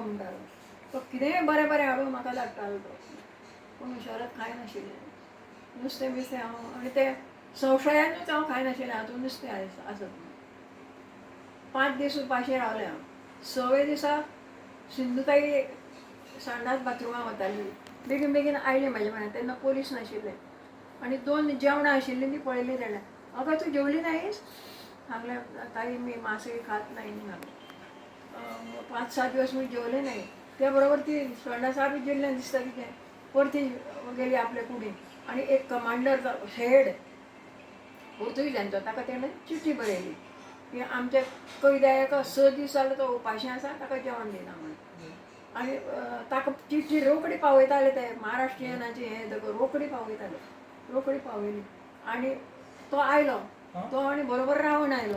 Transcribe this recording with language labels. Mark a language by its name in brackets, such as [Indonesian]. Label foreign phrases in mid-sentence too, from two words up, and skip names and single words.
[Konkani] म्हणटालो तो कितेंय बरें बरें हाडून म्हाका धाडटालो तो पूण शरद खायनाशिल्लें नुस्तें बिस्तें हांव आनी तें संवसायानूच हांव खायनाशिल्लें हातूंत नुस्तें आसत 5 दीस उपाशी रावलें हांव 6वे दिसा सिंधुताई संडास बाथरुमाक वताली बेगीन बेगीन आयली म्हाजे म्हळ्यार तेन्ना पोलीस नाशिल्ले आनी 2 जेवणां आशिल्लीं ती पळयली तेणें अगो तूं जेवली नायस सांगले [Marathi] ताई मी मासे खात नाही म्हणाले. 5-6 दिवस मी जेवले नाही. त्याबरोबर ती स्वर्णासाहेब जिल्ह्यात दिसतं तिथे वरती गेली आपल्या पुढे आणि एक कमांडरचा हेड [Konkani] पोर्तुगीजांचो ताका तेणें चिठी बरयली की आमच्या कैद्याक 6 दीस जाले तो उपाशी आसा ताका जेवण दिना म्हणून. आनी ताका चिठी रोखडी पावयताले ते महाराष्ट्रीयनाची हे रोखडी पावयली आनी तो आयलो तो आनी बरोबर रावण आयलो.